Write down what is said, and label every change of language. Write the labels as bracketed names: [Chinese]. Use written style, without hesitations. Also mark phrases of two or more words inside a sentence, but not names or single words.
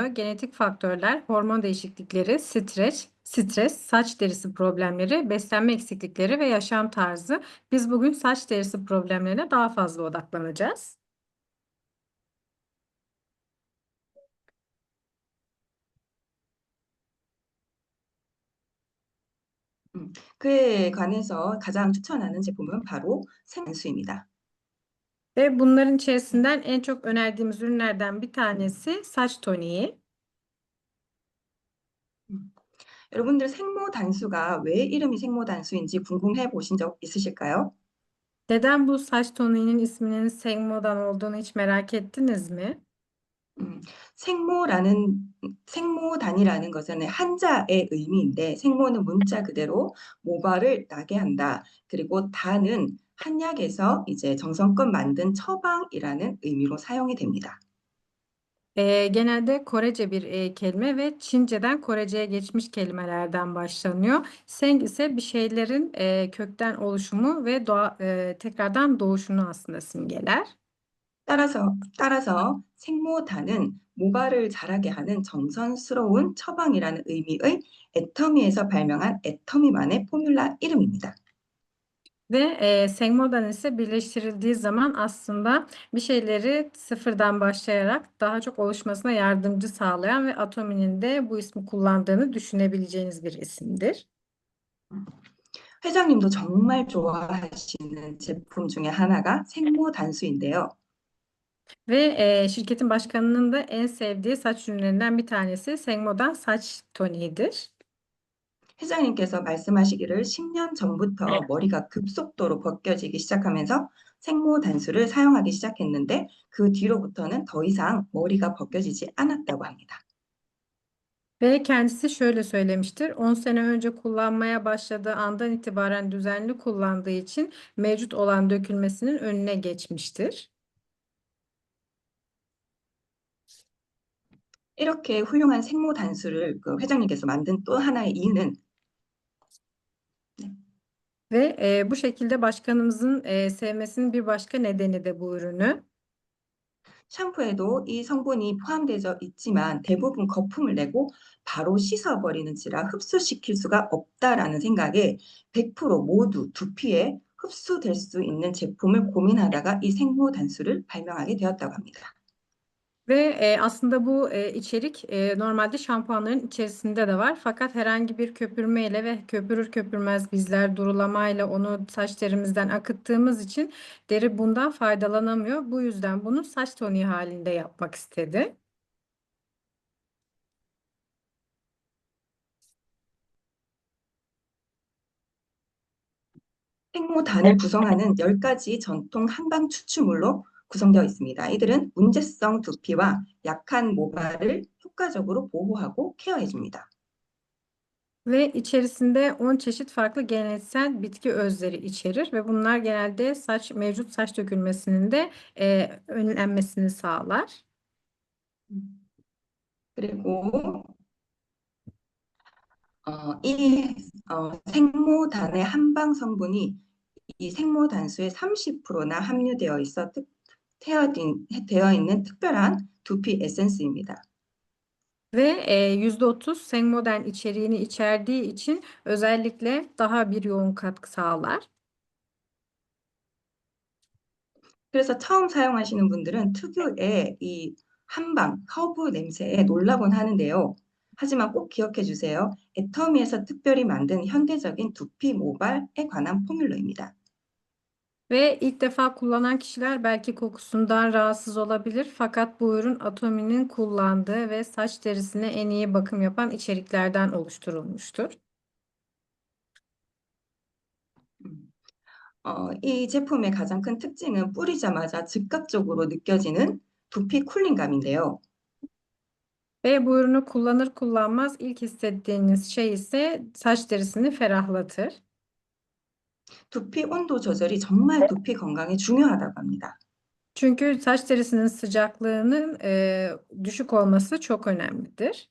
[Turkish] Genetik faktörler, hormon değişiklikleri, stres, saç derisi problemleri, beslenme eksiklikleri ve yaşam tarzı. Biz bugün saç derisi problemlerine daha fazla odaklanacağız. [Korean] 그에 관해서 가장 추천하는 제품은 바로 생수입니다. [Turkish] Ve bunların içerisinden en çok önerdiğimiz ürünlerden bir tanesi saç toniği. [Korean] 여러분들 생모 단수가 왜 이름이 생모 단수인지 궁금해 보신 적 있으실까요? [Turkish] Neden bu saç tonunun isminin Sengmo'dan olduğunu hiç merak ettiniz mi? [Korean] 음, 생모단이라는 것은 한자의 의미인데 생모는 문자 그대로 모발을 나게 한다. 그리고 단은 한약에서 이제 정성껏 만든 처방이라는 의미로 사용이 됩니다. [Turkish] Genelde Korece bir kelime ve Çince'den Korece'ye geçmiş kelimelerden başlanıyor. Seng ise bir şeylerin kökten oluşumu ve tekrardan doğuşunu aslında simgeler. [Korean] 따라서 생모단은 모발을 자라게 하는 정성스러운 처방이라는 의미의 애터미에서 발명한 애터미만의 포뮬라 이름입니다. [Turkish] Ve Sengmo'dan ise birleştirildiği zaman aslında bir şeyleri sıfırdan başlayarak daha çok oluşmasına yardımcı sağlayan ve Atomi'nin de bu ismi kullandığını düşünebileceğiniz bir isimdir. [Korean] 회장님도 정말 좋아하시는 제품 중에 하나가 생모 단수인데요. [Turkish] Ve şirketin başkanının da en sevdiği saç ürünlerinden bir tanesi Sengmo'dan saç toniğidir. [Korean] 회장님께서 말씀하시기를 10년 전부터 머리가 급속도로 벗겨지기 시작하면서 생모 단수를 사용하기 시작했는데 그 뒤로부터는 더 이상 머리가 벗겨지지 않았다고 합니다. [Turkish] Ve kendisi şöyle söylemiştir. 10 sene önce kullanmaya başladığı andan itibaren düzenli kullandığı için mevcut olan dökülmesinin önüne geçmiştir. [Korean] 이렇게 훌륭한 생모 단수를 그 회장님께서 만든 또 하나의 이유는 [Turkish] Ve bu şekilde başkanımızın sevmesinin bir başka nedeni de bu ürünü. [Korean] 샴푸에도 이 성분이 포함되어 있지만 대부분 거품을 내고 바로 씻어버리는지라 흡수시킬 수가 없다라는 생각에 100% 모두 두피에 흡수될 수 있는 제품을 고민하다가 이 생모 단수를 발명하게 되었다고 합니다. [Turkish] Ve aslında bu içerik normalde şampuanların içerisinde de var. Fakat herhangi bir köpürmeyle ve köpürür köpürmez bizler durulamayla onu saç terimizden akıttığımız için deri bundan faydalanamıyor. Bu yüzden bunu saç toniği halinde yapmak istedi. [Korean] 생모단을 구성하는 10가지 전통 한방 추출물로 구성되어 있습니다. 이들은 문제성 두피와 약한 모발을 효과적으로 보호하고 케어해 줍니다. [Turkish] Ve içerisinde 10 çeşit farklı geleneksel bitki özleri içerir ve bunlar genelde mevcut saç dökülmesinin de önlenmesini sağlar. [Korean] 그리고 생모단의 한방 성분이 이 생모단수의 30%나 함유되어 되어 있는 특별한 두피 에센스입니다. [Turkish] Ve %30 Sengmo'den içeriğini içerdiği için özellikle daha bir yoğun katkı sağlar. [Korean] 그래서 처음 사용하시는 분들은 특유의 이 한방 허브 냄새에 놀라곤 하는데요. 하지만 꼭 기억해 주세요. 애터미에서 특별히 만든 현대적인 두피 모발에 관한 포뮬러입니다. [Turkish] Ve ilk defa kullanan kişiler belki kokusundan rahatsız olabilir. Fakat bu ürün Atomi'nin kullandığı ve saç derisine en iyi bakım yapan içeriklerden oluşturulmuştur. [Korean] 음, 이 제품의 가장 큰 특징은 뿌리자마자 즉각적으로 느껴지는 두피 쿨링감인데요. [Turkish] Ve bu ürünü kullanır kullanmaz ilk hissettiğiniz şey ise saç derisini ferahlatır. [Korean] 두피 온도 조절이 정말 두피 건강에 중요하다고 합니다. [Turkish] Çünkü saç derisinin sıcaklığının düşük olması çok önemlidir.